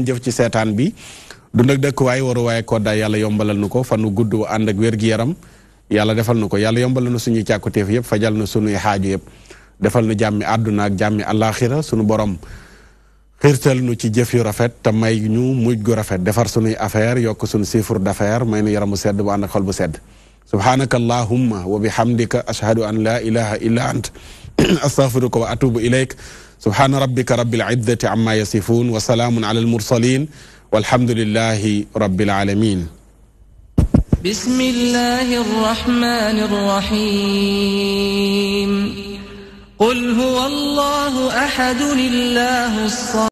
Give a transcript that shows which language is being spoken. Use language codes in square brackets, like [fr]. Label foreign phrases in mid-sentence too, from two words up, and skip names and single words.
[wo] jëf ci seetaan bi dund ak dëkkuwaay waru waaye koddaay yàlla yombalal nu ko fanu gudd ànd ak wér-gi-yaram yàlla defal nu ko yàlla yombalal nu suñuy càkkutéef yëpp fajal nu suñuy xaaju yëpp defal nu jàmmi àdduna ak jàmmi àllaaxira suñu borom xiirtal nu ci jëf yu rafet te may ñu mujj gu rafet defar suñuy affaire yokk suñu [fr] chiffre d'affaires [wo] may nu yaramu sedd bu ànd ak xol bu sedd [ar] سبحانك اللهم وبحمدك أشهد أن لا إله إلا أنت أستغفرك وأتوب إليك سبحان ربك رب العزة عما يصفون وسلام على المرسلين والحمد لله رب العالمين بسم الله الرحمن الرحيم قل هو الله أحد الله الصمد